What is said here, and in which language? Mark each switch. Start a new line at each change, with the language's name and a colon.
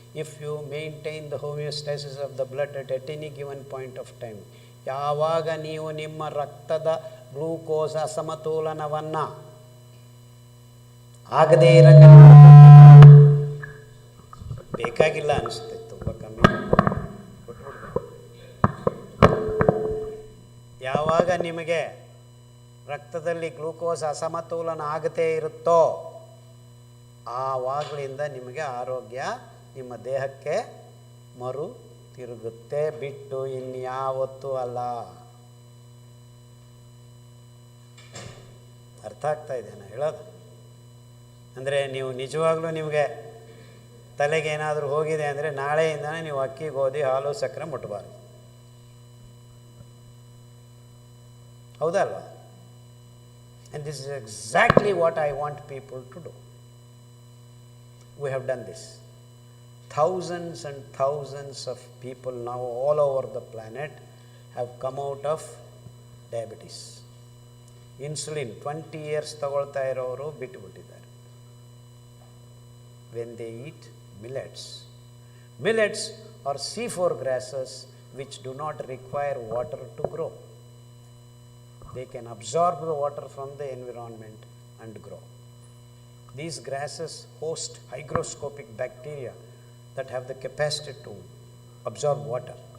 English: If you maintain the homeostasis of the blood at any given point of time,
Kannada: ಯಾವಾಗ ನೀವು ನಿಮ್ಮ ರಕ್ತದ glucose ಅಸಮತೋಲನವನ್ನು ಆಗದೇ ಇರಕ್ಕೆ ಬೇಕಾಗಿಲ್ಲ ಅನಿಸುತ್ತೆ, ತುಂಬ ಕಮ್ಮಿ. ಯಾವಾಗ ನಿಮಗೆ ರಕ್ತದಲ್ಲಿ ಗ್ಲೂಕೋಸ್ ಅಸಮತೋಲನ ಆಗದೇ ಇರುತ್ತೋ ಆವಾಗಲಿಂದ ನಿಮಗೆ ಆರೋಗ್ಯ ನಿಮ್ಮ ದೇಹಕ್ಕೆ ಮರು ತಿರುಗುತ್ತೆ, ಬಿಟ್ಟು ಇನ್ಯಾವತ್ತೂ ಅಲ್ಲ. ಅರ್ಥ ಆಗ್ತಾ ಇದೆ ನಾನು ಹೇಳೋದು? ಅಂದರೆ ನೀವು ನಿಜವಾಗ್ಲೂ ನಿಮಗೆ ತಲೆಗೆ ಏನಾದರೂ ಹೋಗಿದೆ ಅಂದರೆ ನಾಳೆಯಿಂದನೇ ನೀವು ಅಕ್ಕಿ, ಗೋಧಿ, ಹಾಲು, ಸಕ್ಕರೆ ಮುಟ್ಟಬಾರ್ದು. ಹೌದಲ್ವಾ?
English: And this is exactly what I want people to do. We have done this. Thousands and thousands of people now all over the planet have come out of diabetes. Insulin 20 years
Kannada: ತಗೊಳ್ತಾ ಇರೋರು ಬಿಟ್ಟುಬಿಟ್ಟಿದ್ದಾರೆ.
English: When they eat millets. Millets are C4 grasses which do not require water to grow. They can absorb the water from the environment and grow. These grasses host hygroscopic bacteria that have the capacity to absorb water.